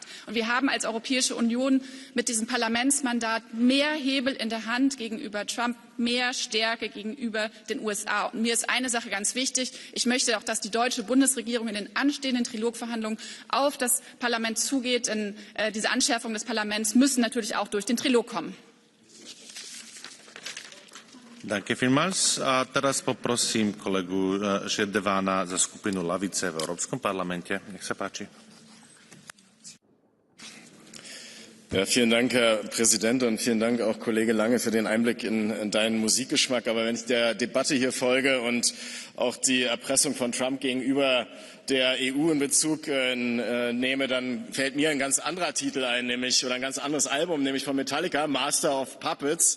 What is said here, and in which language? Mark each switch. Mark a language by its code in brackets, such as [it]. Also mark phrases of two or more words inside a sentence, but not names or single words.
[de] Und wir haben als Europäische Union mit diesem Parlamentsmandat mehr Hebel in der Hand gegenüber Trump, mehr Stärke gegenüber den USA. Und mir ist eine Sache ganz wichtig. Ich möchte auch, dass die deutsche Bundesregierung in den anstehenden Trilogverhandlungen auf das Parlament zugeht. Denn diese Anschärfungen des Parlaments müssen natürlich auch durch den Trilog kommen. Danke vielmals. [sk] A teraz poprosím kolegu Šedevána za skupinu Lavice v Európskom parlamente. Nech sa páči. [de] Ja, vielen Dank, Herr Präsident, und vielen Dank auch, Kollege Lange, für den Einblick in deinen Musikgeschmack. Aber wenn ich der Debatte hier folge und auch die Erpressung von Trump gegenüber der EU in Bezug nehme, dann fällt mir ein ganz anderer Titel ein, oder ein ganz anderes Album, nämlich von Metallica, Master of Puppets.